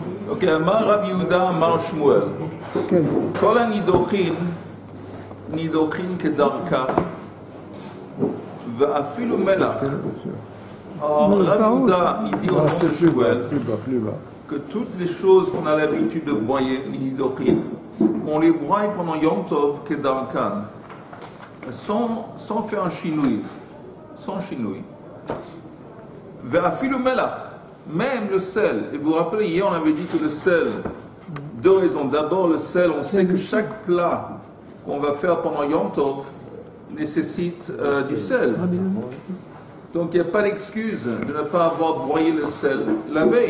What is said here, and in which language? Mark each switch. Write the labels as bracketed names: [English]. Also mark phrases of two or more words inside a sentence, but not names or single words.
[Hebrew] Ok, אמר רב יהודה, אמר שמואל. כל הנדוחין, נדוחין כדרכם, ואפילו מלח. [French] Rav Yehuda, il dit au nom de Shmuel que toutes les choses qu'on a l'habitude de broyer, les nidochim, on les broie pendant [Hebrew] יום טוב כדרכן, [French] sans faire un chinouille, sans chinouille. [Hebrew] ואפילו מלח, [French] même le sel. Et vous vous rappelez, hier on avait dit que le sel, deux raisons. D'abord, le sel, on sait que chaque plat qu'on va faire pendant Yom Tov nécessite du sel. Donc il n'y a pas d'excuse de ne pas avoir broyé le sel la veille.